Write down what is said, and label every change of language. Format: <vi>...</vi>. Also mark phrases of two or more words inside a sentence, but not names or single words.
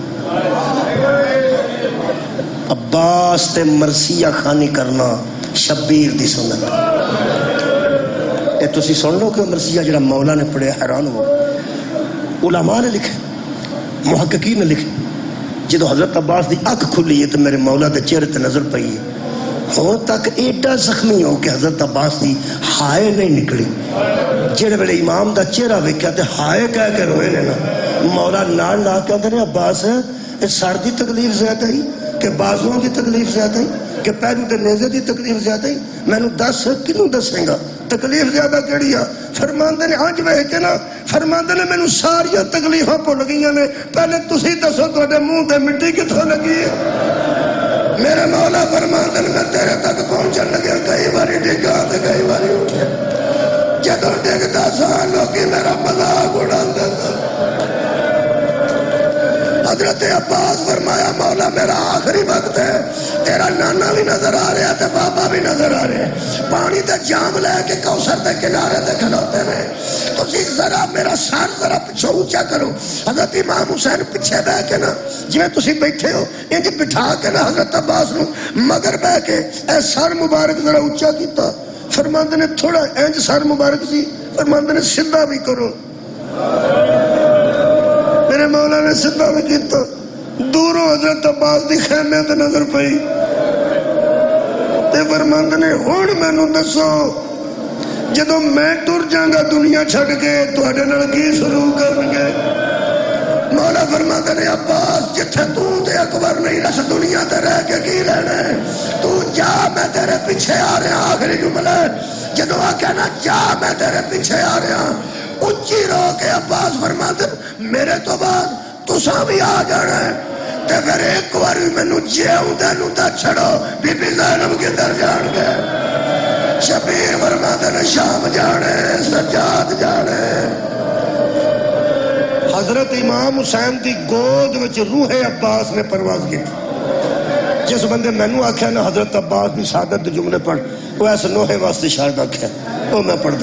<pa>عباس تے مرثیہ خانی کرنا شبیر دی سنت، اے تسی سن لو کہ مرثیہ جڑا مولا نے پڑھے، حیران ہو۔ علماء نے لکھے، محققین نے لکھے، جدو حضرت عباس دی اکھ کھلی ہے تو میرے مولا دے چہرے تے نظر پئی ہے، ہوں تک ایڈا زخمی ہو کہ حضرت عباس دی ہائے نہیں نکلی۔ جڑے ویلے امام دا چہرہ ویکھیا تے ہائے کہہ کے روئے نے نا، مولا نال لا کے آندے نے عباس سر دی تکلیف زیادہ ہی کہ بازوؤں دی تکلیف زیادہ ہی کہ پیروں تے نیزے دی تکلیف زیادہ ہی؟ مینوں دس کنوں دسیں گا تکلیف زیادہ کیڑی آ؟ فرماندے نے انج ویکھ کے نا، فرماندے نے مینوں ساریاں تکلیفاں بھول گئیاں نے، پہلے تسی دسو تواڈے منہ تے مٹی کتھوں لگی ہے؟ میرے مولا فرماندے نے میں تیرے تک پہنچن لگا، کئی باری ڈگا تے کئی باری اٹھیا، جدوں ڈگدا سا لوکی میرا مذاق اڑاندے سن۔ حضرت عباس فرمایا مولا میرا آخری وقت ہے، تیرا نانا بھی نظر آ رہا ہے بابا بھی نظر آ رہے ہیں، پانی تے جام لے کے کوثر دے کنارے تے کھلوتے ہیں، تسی ذرا میرا سر ذرا پچھو اونچا کرو۔ حضرت امام حسین پیچھے بہ کے نا جویں تسی بیٹھے ہو انج بٹھا کے نا حضرت عباس نو مگر بہ کے اے سر مبارک ذرا اونچا کیتا، فرماندے نے تھوڑا انج سر مبارک سی، فرماندے نے سیدھا بھی کرو، میرے مولا نے سیدھا بھی کیتا۔ دوروں حضرت عباس دی خیمے تے نظر پئی تے فرماندے نے ہن مینوں دسو جدوں میں ٹر جاں گا دنیا چھڈ کے تواڈے نال کی سلوک کرن گے؟ مولا فرماندے نے عباس جتھے تو تے اکبر نہیں رس دنیا تے رہ کے کی لینا ہے، تو جا تیرے پیچھے آ رہا. آخری جملہ جدو کہنا جا میں تیرے پیچھے آ رہا. اچھی رو کے عباس فرماتے میرے تو بعد تساں بھی آ جانا ہے. تے پھر ایک بار مینوں جیوندے نوں تے چھڑو. بی بی زینب کدھر جان گئے؟ شبیر فرماتے نے شام جانے، سجاد جانے. حضرت امام حسین دی گود وچ روح عباس نے پرواز کی. جس بندے مینوں آکھیا نا حضرت عباس دی شہادت دے جملے پڑھ، وہ ایسے نوحے واسطے شاید آکھیا، وہ میں پڑھ دوں.</pa>